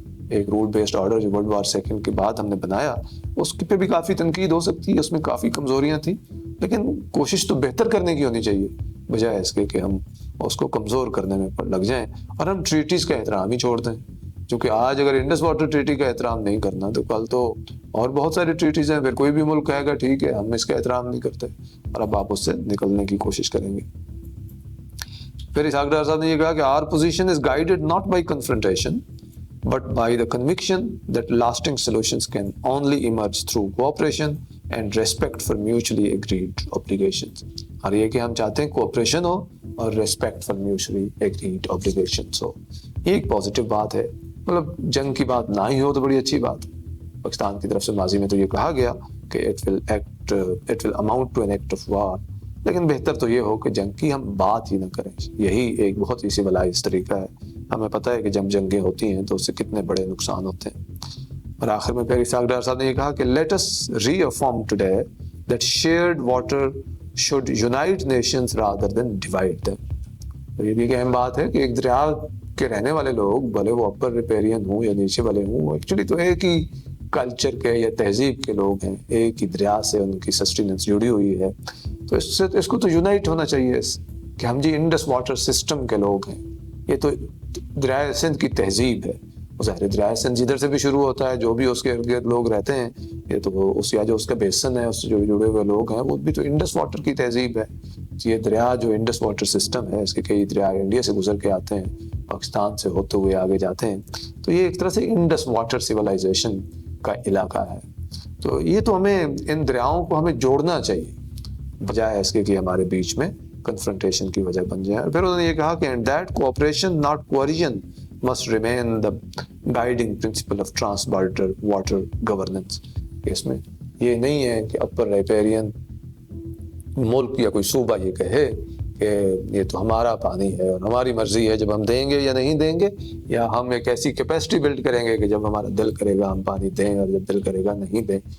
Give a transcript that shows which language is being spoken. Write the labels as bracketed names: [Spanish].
[Urdu] ایک role based order جو world war second کے بعد ہم نے بنایا اس پہ بھی کافی تنقید ہو سکتی ہے, اس میں کافی کمزوریاں تھیں, لیکن کوشش تو بہتر کرنے کی ہونی چاہیے بجائے اس کے کہ ہم اس کو کمزور کرنے میں لگ جائیں اور ہم ٹریٹیز کا احترام ہی چھوڑ دیں. کیونکہ آج اگر انڈس واٹر ٹریٹی کا احترام نہیں کرنا تو کل تو اور بہت ساری ٹریٹیز ہیں, پھر کوئی بھی ملک کہے گا ٹھیک ہے ہم اس کا احترام نہیں کرتے, اور اب آپ اس سے نکلنے کی کوشش کریں گے. پھر اسحاق ڈار صاحب نے یہ کہا کہ [English] our position is guided not by confrontation but by the conviction that lasting solutions can only emerge through cooperation and respect for mutually agreed obligations. [Urdu] اور یہ کہ ہم چاہتے ہیں کوآپریشن ہو اور [English] respect for mutually agreed obligations [Urdu] ہو. یہ ایک positive بات ہے, مطلب جنگ کی بات نہ ہی ہو تو بڑی اچھی بات ہے. پاکستان کی طرف سے ماضی میں تو یہ کہا گیا کہ [English] it will amount to an act of war, [Urdu] لیکن بہتر تو یہ ہو کہ جنگ کی ہم بات ہی نہ کریں. یہی ایک بہت ہی سویلائز طریقہ ہے. ہمیں پتہ ہے کہ جب جنگیں ہوتی ہیں تو اس سے کتنے بڑے نقصان ہوتے ہیں. اور آخر میں پھر اسحاق ڈار صاحب نے یہ کہا کہ [English] let us reaffirm today that shared water should unite nations rather than divide them. [Urdu] اور یہ بھی ایک اہم بات ہے کہ ایک دریا کے رہنے والے لوگ بھلے وہ اپر ریپیرین ہوں یا نیچے والے ہوں, وہ ایکچولی تو ایک ہی کلچر کے یا تہذیب کے لوگ ہیں, ایک ہی دریا سے ان کی سسٹیننس جڑی ہوئی ہے. تو اس کو تو یونائٹ ہونا چاہیے کہ ہم جی انڈس واٹر سسٹم کے لوگ ہیں, یہ تو دریائے سندھ کی تہذیب ہے, ظاہر دریائے سندھ جدھر سے بھی شروع ہوتا ہے، جو بھی اس کے ارد گرد لوگ رہتے ہیں، یہ تو وہ اس یا جو اس کا بیسن ہے، اس سے جو جڑے ہوئے لوگ ہیں، وہ بھی تو انڈس واٹر کی تہذیب ہے. یہ دریا جو انڈس واٹر سسٹم ہے، اس کے کئی دریا انڈیا سے گزر کے آتے ہیں، پاکستان سے ہوتے ہوئے آگے جاتے ہیں، تو یہ ایک طرح سے انڈس واٹر سیولائزیشن کا علاقہ ہے. تو یہ تو ہمیں ان دریاؤں کو ہمیں جوڑنا چاہیے، بجائے اس کے کہ ہمارے بیچ میں کنفرنٹیشن کی وجہ بن جائے. پھر انہوں نے یہ کہا کہ [English] and that cooperation not coercion must remain the guiding principle of trans-border water governance. [Urdu] اس میں یہ نہیں ہے کہ اپر ریپیرین ملک یا کوئی صوبہ یہ کہے کہ یہ تو ہمارا پانی ہے اور ہماری مرضی ہے جب ہم دیں گے یا نہیں دیں گے، یا ہم ایک ایسی کیپیسٹی بلڈ کریں گے کہ جب ہمارا دل کرے گا ہم پانی دیں اور جب دل کرے گا نہیں دیں.